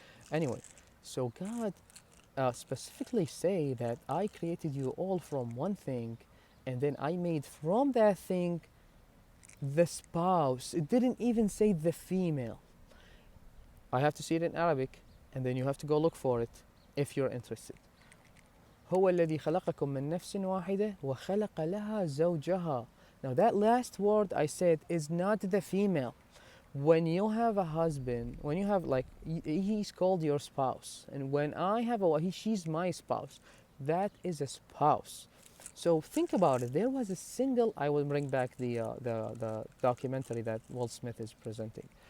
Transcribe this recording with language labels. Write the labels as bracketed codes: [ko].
[en] Anyway, so God specifically say that I created you all from one thing, and then I made from that thing the spouse. It didn't even say the female. I have to see it in Arabic, and then you have to go look for it if you're interested. [ar] هو الذي خلقكم من نفس واحدة وخلق لها زوجها. [en] Now that last word I said is not the female. When you have a husband, when you have like he's called your spouse, and when I have she's my spouse, that is a spouse. So think about it. There was a single. I will bring back the documentary that Will Smith is presenting.